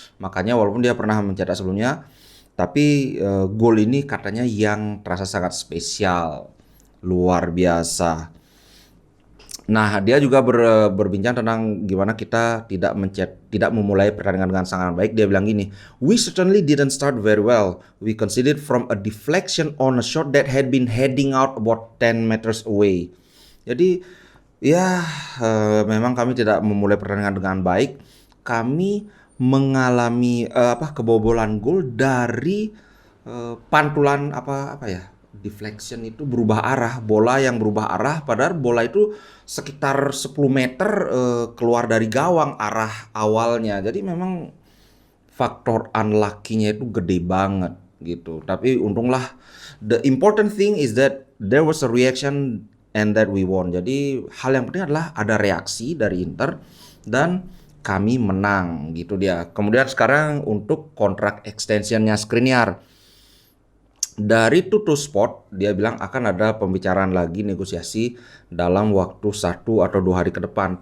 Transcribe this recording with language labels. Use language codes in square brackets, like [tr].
[id] Makanya walaupun dia pernah mencetak sebelumnya, tapi gol ini katanya yang terasa sangat spesial, luar biasa. Nah, dia juga berbincang tentang gimana kita tidak memulai pertandingan dengan sangat baik. Dia bilang gini, [en] "We certainly didn't start very well. We conceded from a deflection on a shot that had been heading out about 10 meters away." [id] Jadi, ya memang kami tidak memulai pertandingan dengan baik. Kami mengalami kebobolan gol dari pantulan apa ya? Deflection itu berubah arah, bola yang berubah arah, padahal bola itu sekitar 10 meter keluar dari gawang arah awalnya. Jadi memang faktor unlucky-nya itu gede banget gitu. Tapi untunglah, [en] the important thing is that there was a reaction and that we won. [id] Jadi hal yang penting adalah ada reaksi dari Inter dan kami menang gitu dia. Kemudian sekarang untuk kontrak extensionnya Skriniar. Dari Tuttosport dia bilang akan ada pembicaraan lagi negosiasi dalam waktu 1 atau 2 hari ke depan.